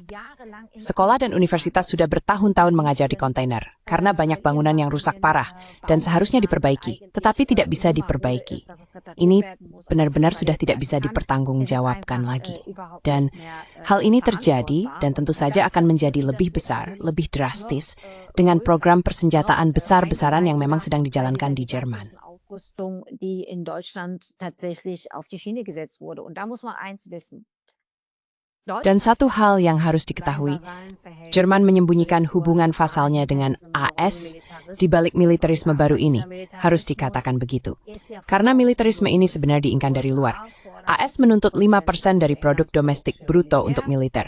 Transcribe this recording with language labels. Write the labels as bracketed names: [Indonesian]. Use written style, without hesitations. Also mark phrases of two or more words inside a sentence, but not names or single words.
[Indonesian] Sekolah dan universitas sudah bertahun-tahun mengajar di kontainer, karena banyak bangunan yang rusak parah dan seharusnya diperbaiki, tetapi tidak bisa diperbaiki. Ini benar-benar sudah tidak bisa dipertanggungjawabkan lagi. Dan hal ini terjadi dan tentu saja akan menjadi lebih besar, lebih drastis, dengan program persenjataan besar-besaran yang memang sedang dijalankan di Jerman. [German] Aufrüstung, die in Deutschland tatsächlich auf die Schiene gesetzt wurde. Und da muss man eins wissen. [Indonesian] Dan satu hal yang harus diketahui, Jerman menyembunyikan hubungan vasalnya dengan AS di balik militerisme baru ini, harus dikatakan begitu. Karena militerisme ini sebenarnya diinginkan dari luar. AS menuntut 5% dari produk domestik bruto untuk militer.